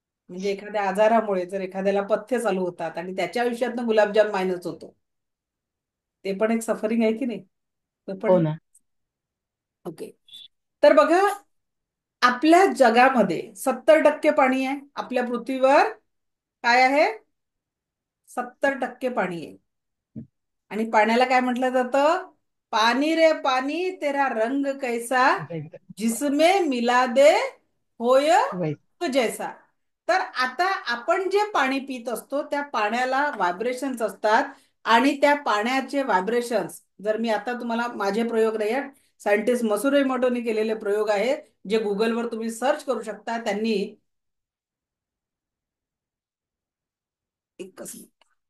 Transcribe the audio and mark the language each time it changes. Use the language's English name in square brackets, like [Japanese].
[Marathi] म्हणजे एखाद्या आजारामुळे जर एखाद्याला पथ्य चालू होतात आणि त्याच्या आयुष्यातनं गुलाबजाम मायनस होतो, ते पण एक सफरिंग आहे की नाही? तो हो पण. ना. [English] Okay. [Marathi] तर बघा, आपल्या जगामध्ये 70% पाणी आहे. आपल्या पृथ्वीवर काय आहे? 70% पाणी आहे. आणि पाण्याला काय म्हटलं जातं? [Hindi] पानी रे पानी तेरा रंग कैसा, जिसमें मिला दे होय वैस. जैसा. [Marathi] तर आता आपण जे पाणी पित असतो त्या पाण्याला व्हायब्रेशन्स असतात, आणि त्या पाण्याचे व्हायब्रेशन्स, जर मी आता तुम्हाला, माझे प्रयोग नाही आहेत, सायंटिस्ट मसुरो इमोटोनी केलेले प्रयोग आहेत, जे गुगलवर तुम्ही सर्च करू शकता. त्यांनी एकच मिनिट.